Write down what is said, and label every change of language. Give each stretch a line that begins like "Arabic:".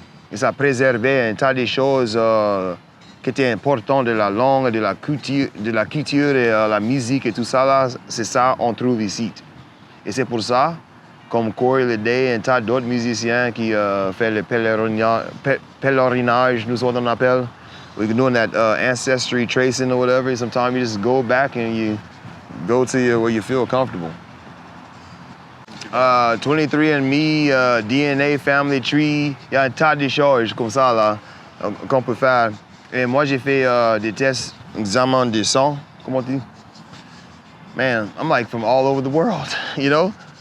French: Et ça préservait un tas de choses qui étaient importantes de la langue, de la culture et la musique et tout ça. Là, c'est ça qu'on trouve ici. Et c'est pour ça, comme Corey Leday, un tas d'autres musiciens qui font le pèlerinage, nous autres on appelle.
English: We're doing that ancestry tracing or whatever. Sometimes you just go back and you go to where you feel comfortable.
French: 23andMe, DNA, Family Tree, il y a un tas de choses comme ça là qu'on peut faire. Et moi, j'ai fait des tests, examens de sang, comment on dit?
English: Man, I'm like from all over the world, you know?